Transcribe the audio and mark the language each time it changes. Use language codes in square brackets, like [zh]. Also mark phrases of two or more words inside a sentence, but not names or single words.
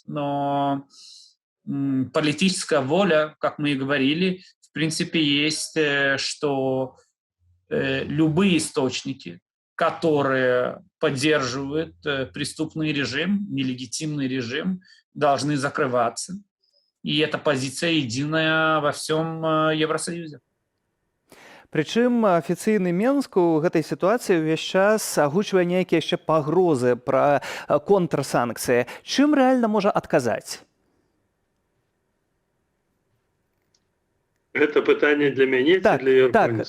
[ru] Но политическая воля, как мы и говорили, в принципе, есть, что любые источники, которые поддерживают преступный режим, нелегитимный режим, должны закрываться. И эта позиция единая во всем Евросоюзе. [be] Прычым афіцыйны Менск у гэтай сітуацыі ўвесь час агучвае нейкія яшчэ пагрозы пра контрсанкцыі. Чым рэальна можа адказаць? Это пытанне для мяне ці для Юрконіса?